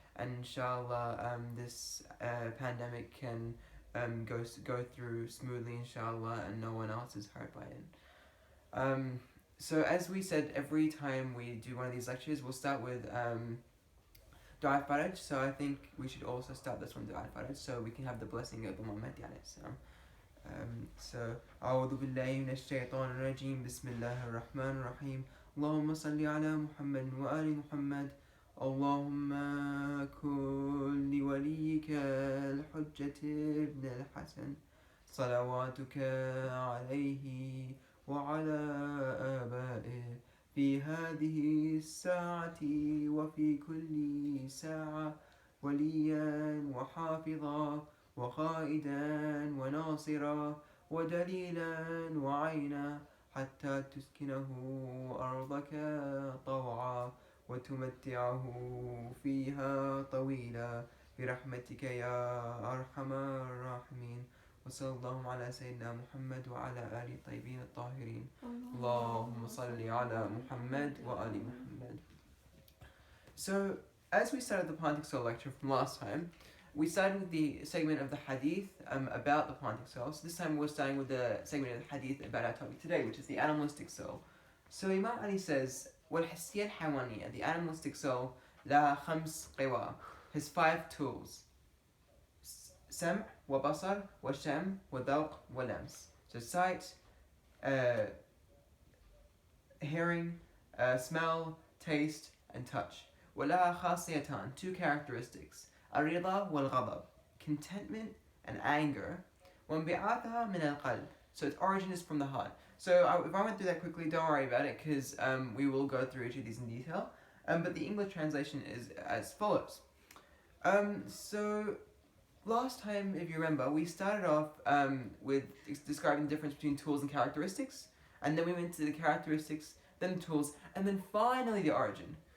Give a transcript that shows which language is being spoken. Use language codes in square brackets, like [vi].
[en] And inshallah, this pandemic can go through smoothly, inshallah, and no one else is hurt by it. So as we said, every time we do one of these lectures, we'll start with Dua Faraj. So I think we should also start this one, Dua Faraj, so we can have the blessing of Imam Mahdi alayhi salam. [ar] So أعوذ بالله من الشيطان الرجيم بسم الله الرحمن الرحيم اللهم صل على محمد وآل محمد اللهم كن لوليك الحجة ابن الحسن صلواتك عليه وعلى آبائه في هذه الساعة وفي كل ساعة وليا وحافظا وقائدا وناصرا ودليلا وعينا حتى تسكنه أرضك طوعا وتمتعه فيها طويلا برحمتك يا أرحم الراحمين وصلى الله على سيدنا محمد وعلى آله الطيبين الطاهرين اللهم صل على محمد وآل محمد. [en] So, as we started the Pontic Soul lecture from last time, we started with the segment of the hadith about the Pontic Soul. So this time we're starting with the segment of the hadith about our topic today, which is the animalistic soul. So Imam Ali says, [ar] وَالْحِسِّيَّةِ الْحَيْوَانِيَّةِ, [en] the animalistic soul, [ar] لَهَا خَمْسْ قِوَى, [en] has 5 tools. [ar] سمع وبصر وشم وذوق ولمس. [en] So sight, hearing, smell, taste, and touch. [ar] ولها خاصيتان, [en] 2 characteristics. [ar] الرضا والغضب, [en] contentment and anger. [ar] وانبعاثها من القلب, [en] so its origin is from the heart. So if I went through that quickly, don't worry about it, because we will go through each of these in detail. But the English translation is as follows. So last time, if you remember, we started off with describing the difference between tools and characteristics, and then we went to the characteristics, then the tools, and then finally the origin.